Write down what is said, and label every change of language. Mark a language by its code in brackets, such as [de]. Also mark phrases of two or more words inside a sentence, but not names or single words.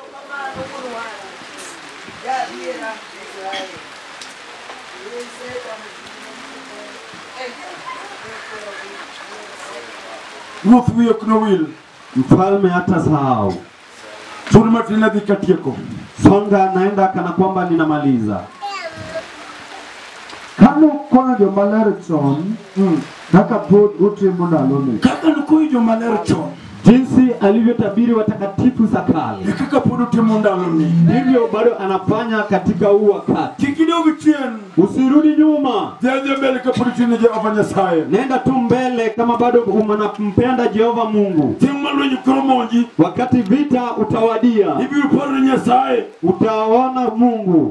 [sw] Mfalme hata sahau. Songa naenda kana kwamba ninamaliza. [luo] Kano kwa jo malerchon. Kaka pod utimo ndaloni. Kaka nuko jo malerchon. [sw] Jinsi alivyotabiri watakatifu za kale. [luo] Kaka pod utimo ndaloni. [sw] Ndivyo bado anafanya katika huu wakati. [luo] Kikidogo chien. [sw] Usirudi nyuma. [luo] Jaje mbele kapod chini Jehova Nyasaye. [sw] Nenda tu mbele kama bado unampenda Jehova Mungu. Wakati vita utawadia. Utaona Mungu.